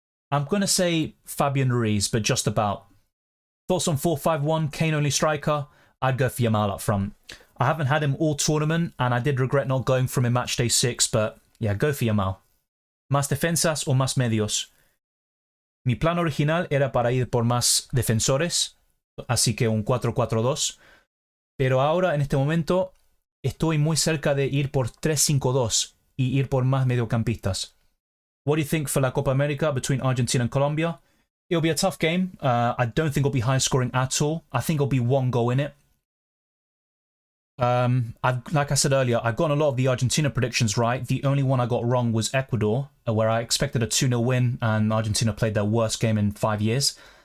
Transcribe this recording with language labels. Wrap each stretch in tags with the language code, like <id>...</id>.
<en>I'm going to say Fabian Ruiz, but just about. Thoughts on 4-5-1, Kane only striker? I'd go for Yamal up front. I haven't had him all tournament, and I did regret not going from him Matchday 6, but yeah, go for Yamal.</en> <es>¿Más defensas o más medios? Mi plan original era para ir por más defensores, así que un 4-4-2, pero ahora en este momento estoy muy cerca de ir por 3-5-2 y ir por más mediocampistas.</es> <en>What do you think for La Copa America between Argentina and Colombia? It'll be a tough game. I don't think it'll be high scoring at all. I think it'll be 1 goal in it. Like I said earlier, I've gotten a lot of the Argentina predictions right. The only one I got wrong was Ecuador, where I expected a 2-0 win, and Argentina played their worst game in 5 years.</en>